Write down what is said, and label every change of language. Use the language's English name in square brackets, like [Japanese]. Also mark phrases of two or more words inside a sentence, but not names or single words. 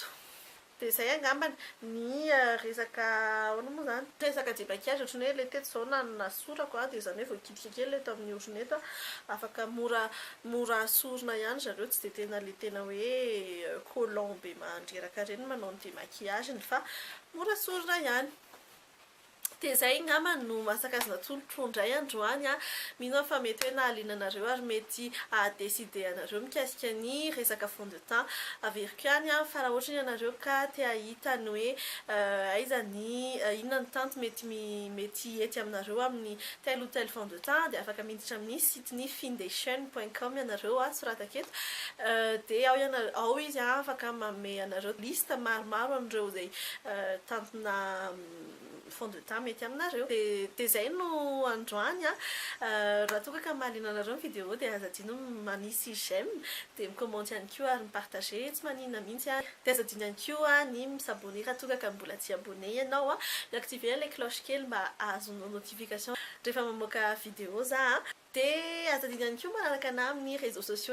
[Malagasy] Dia izay angambany ny resaka ahoana moa zany resaka débakage ohatrany hoe le teto izao nasorako dia zany hoe voakitika kely eto amin'ny orony eto afaka mora asorina ihany zareo tsy dia tena le tena hoe collant be mandreraka ireny manao ny démaquillage fa mora asorina ihany. dia izay ngamba no mahasakazana tolotro indray androany a mino fa mety hoe nahaliananareo ary mety adeside anareo mikasika ny resaka [French] fond de temps [Malagasy] averiko ihany a fa raha ohatra ny anareo ka te ahita ny hoe aiza ny inona ny tanto mety ety aminareo amin'ny [French] tel ou tel fond de [Malagasy] temps dia afaka miditra amin'ny site ny findation.com ianareo a sorataketo dia ao izy a afaka manome anareo lista maromaro amin'ireo zay tantona [French] fond de temps [Malagasy] mety aminareo dia izay no androany a raha toka ka mahaliana anareo ny vidéo dia azadino manisy j'aime dia micommente ihany koa ary mipartage tsy maninona mihitsy a dia azadino ihany koa ny misabone raha toka ka mbola tsy abone ianao a miactive ilay cloche kely mba ahazonao notification rehefa mamoaka vidéo za dia azadino ihany koa manaraka ana amin'ny [French] réseaux sociaux